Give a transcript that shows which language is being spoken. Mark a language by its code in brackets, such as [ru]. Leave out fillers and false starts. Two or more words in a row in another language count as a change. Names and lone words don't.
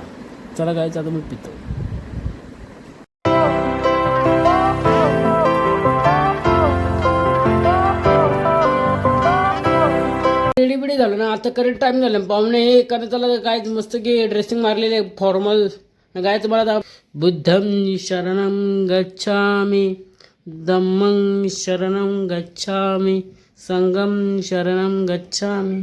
[mr] चला गायचं आता मी पितो. रेडी बिडी झालं ना. आता करेक्ट टाईम झाला. पाहुणे हे करत त्याला काय मस्त की ड्रेसिंग मारलेले फॉर्मल गायचं मला. [pi] बुद्धं शरणं गच्छामि, धम्मं शरणं गच्छामि, संघं शरणं गच्छामि.